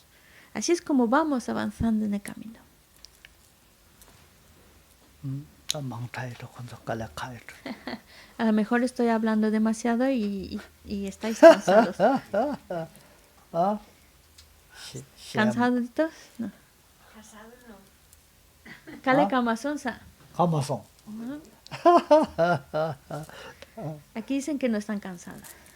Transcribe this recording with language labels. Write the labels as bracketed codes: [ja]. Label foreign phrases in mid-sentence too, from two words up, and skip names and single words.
[es] Así es como vamos avanzando en el camino. A lo mejor estoy hablando demasiado y estáis cansados. ¿Cansaditos? No. Casado no. Kale Kamasonsa. Kamason. Aquí dicen que no están cansadas.